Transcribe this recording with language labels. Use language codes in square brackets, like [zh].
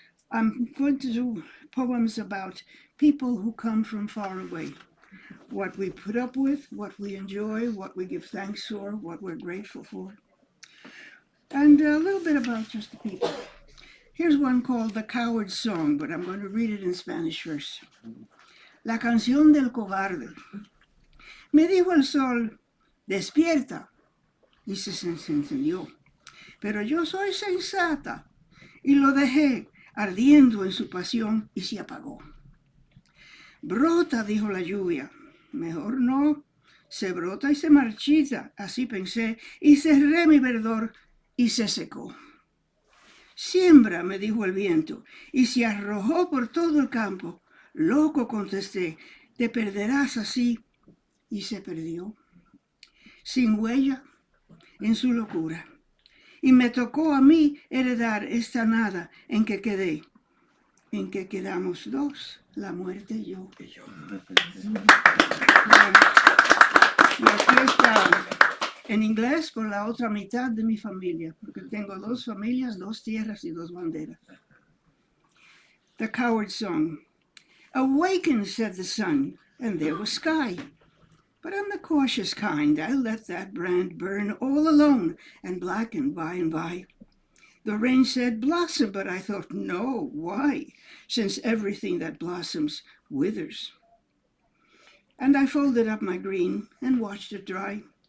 [en] I'm going to do poems about people who come from far away, what we put up with, what we enjoy, what we give thanks for, what we're grateful for, and a little bit about just the people. Here's one called The Coward's Song, but I'm going to read it in Spanish first. [es] La canción del cobarde. Me dijo el sol, despierta, y se encendió. Pero yo soy sensata, y lo dejé ardiendo en su pasión y se apagó. Brota, dijo la lluvia. Mejor no, se brota y se marchita, así pensé, y cerré mi verdor y se secó. Siembra, me dijo el viento, y se arrojó por todo el campo. Loco, contesté, te perderás así, y se perdió. Sin huella, en su locura. Y me tocó a mí heredar esta nada en que quedé, en que quedamos dos, la muerte y yo. Y aquí está en inglés por la otra mitad de mi familia, porque tengo dos familias, dos tierras y dos banderas. [en] The Coward Song. Awaken, said the sun, and there was sky. But I'm the cautious kind. I let that brand burn all alone and blacken by and by. The rain said blossom, but I thought, no, why? Since everything that blossoms withers. And I folded up my green and watched it dry.